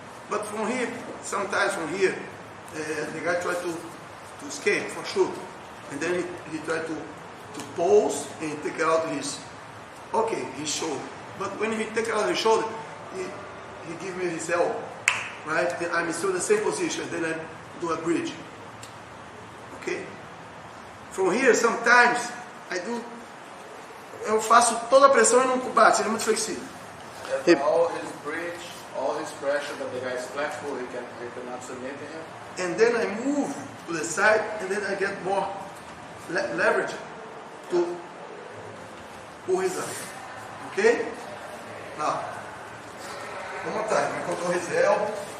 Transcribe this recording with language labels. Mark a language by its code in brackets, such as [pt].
[en] But from here, sometimes from here, the guy try to escape for sure, and then he try to pose and take out his shoulder. But when he take out his shoulder, he give me his elbow, right? And I'm still in the same position. Then I do a bridge. Okay? From here, sometimes [pt] eu faço toda a pressão e não bate. Ele é muito flexível. [en] All his bridge, all his pressure, but the guy is flexible. He cannot submit to him. And then I move to the side, and then I get more leverage to pull his arm. Okay? Now, one more time. I control his elbow.